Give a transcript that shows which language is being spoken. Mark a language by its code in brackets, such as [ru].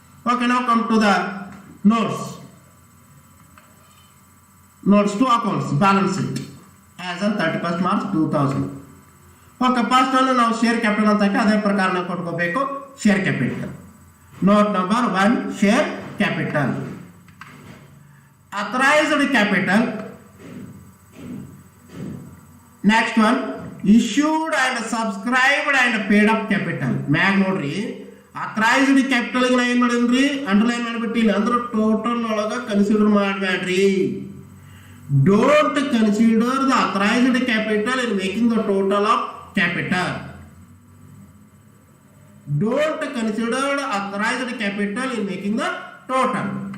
[en] Okay, now come to the notes to accounts, balance sheet as on 31st March 2000. Okay, first one [kn] ನಾವು share capital ಅಂತ ಅದೇ ಪ್ರಕಾರ ನಾವು ಕೊಟ್ಕೋಬೇಕು. [en] Share capital, note number 1, share capital. Authorized capital. Next one, issued and subscribed and paid up capital. [kn] ಮ್ಯಾಗ ನೋಡ್ರಿ, authorized capital ಗೆ ನಾ ಏನು ಮಾಡಿದ್ರಿ, ಅಂಡರ್ಲೈನ್ ಮಾಡಿಬಿಟ್ಟಿನಿ. ಅಂದ್ರೆ ಟೋಟಲ್ ಒಳಗೆ ಕನ್ಸಿಡರ್ ಮಾಡಬೇಡ್ರಿ. [en] Don't consider the authorized capital in making the total of capital. Don't consider the authorized capital in making the total.